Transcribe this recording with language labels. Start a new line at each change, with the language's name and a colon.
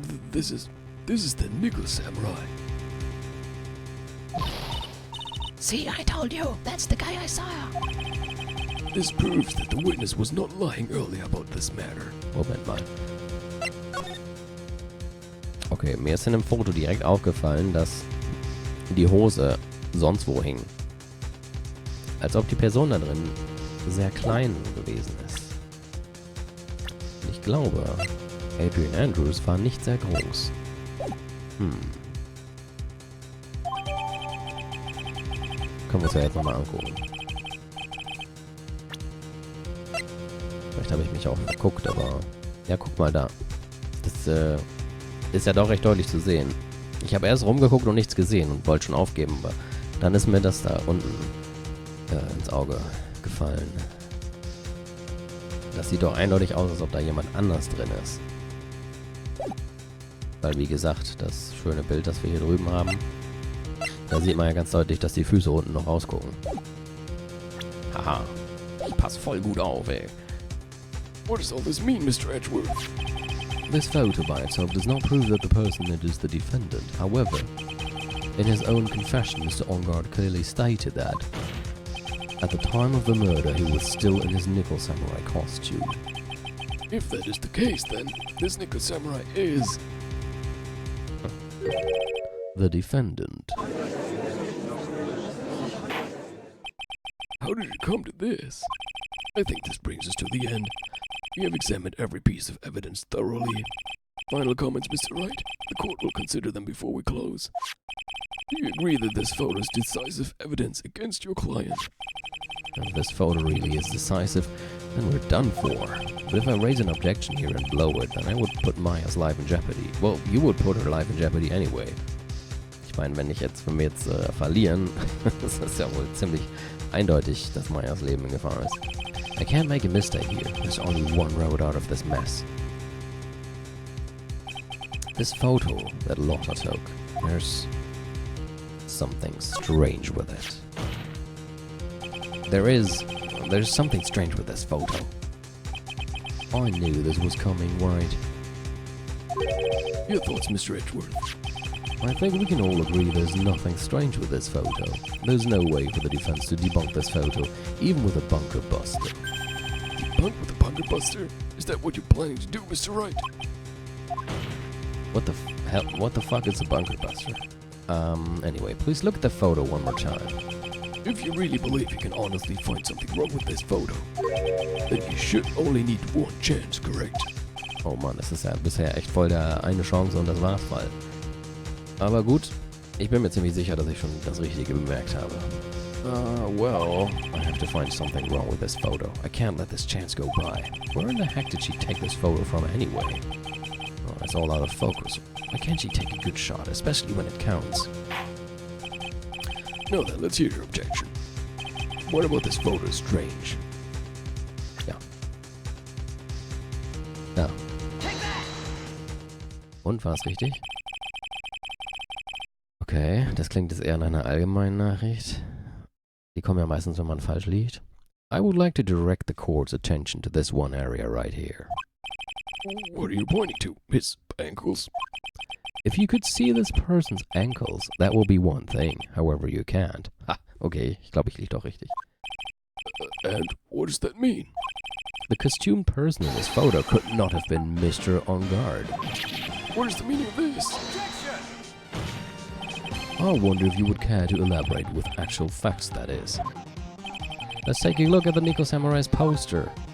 English: This is the nickel samurai. See, I told you. That's the guy I saw. This proves that the witness was not lying earlier about this matter.
German: Moment mal. Okay, mir ist in dem Foto direkt aufgefallen, dass die Hose sonst wo hing. Als ob die Person da drin sehr klein gewesen ist. Ich glaube, Adrian Andrews war nicht sehr groß. Können wir uns ja jetzt nochmal angucken. Vielleicht habe ich mich auch verguckt, aber... Ja, guck mal da. Das ist ja doch recht deutlich zu sehen. Ich habe erst rumgeguckt und nichts gesehen und wollte schon aufgeben, aber dann ist mir das da unten ins Auge gefallen. Das sieht doch eindeutig aus, als ob da jemand anders drin ist. Weil, wie gesagt, das schöne Bild, das wir hier drüben haben, da sieht man ja ganz deutlich, dass die Füße unten noch rausgucken. Haha, ich pass voll gut auf, ey.
English: What does all this mean, Mr. Edgeworth? This photo by itself does not prove that the person is the defendant. However, in his own confession, Mr. Ongard clearly stated that at the time of the murder, he was still in his nickel samurai costume. If that is the case, then this nickel samurai is the defendant. How did it come to this? I think this brings us to the end. We have examined every piece of evidence thoroughly. Final comments, Mr. Wright? The court will consider them before we close. Do you agree that this photo is decisive evidence against your client? If this photo really is decisive, then we're done for. But if I raise an objection here and blow it, then I would put Maya's life in jeopardy. Well, you would put her life in jeopardy anyway.
German: Ich meine, wenn wir jetzt verlieren, das ist ja wohl ziemlich eindeutig, dass Mayas Leben in Gefahr ist.
English: I can't make a mistake here. There's only one road out of this mess. This photo that Lotta took, there's something strange with it. There's something strange with this photo. I knew this was coming, right? Your thoughts, Mr. Edgeworth? I think we can all agree there's nothing strange with this photo. There's no way for the defense to debunk this photo, even with a bunker buster. Debunk with a bunker buster? Is that what you're planning to do, Mr. Wright? What the hell? What the fuck is a bunker buster? Anyway, please look at the photo one more time. If you really believe you can honestly find something wrong with this photo, then you should only need one chance, correct?
German: Oh Mann, das ist ja bisher echt voll der eine Chance und das war's mal. Aber gut, ich bin mir ziemlich sicher, dass ich schon das Richtige bemerkt habe.
English: Well, I have to find something wrong with this photo. I can't let this chance go by. Where in the heck did she take this photo from anyway? Oh, it's all out of focus. Why can't she take a good shot, especially when it counts? Now then, let's hear your objection. What about this photo is strange?
German: Ja. Ja. Und, war es richtig? Okay, das klingt jetzt eher nach einer allgemeinen Nachricht. Die kommen ja meistens, wenn man falsch liegt.
English: I would like to direct the court's attention to this one area right here. What are you pointing to? His ankles? If you could see this person's ankles, that will be one thing. However, you can't.
German: Ha, okay, ich glaube, ich liege doch richtig.
English: And what does that mean? The costumed person in this photo could not have been Mr. On Guard. What is the meaning of this? I wonder if you would care to elaborate with actual facts, that is. Let's take a look at the Nico Samurai's poster.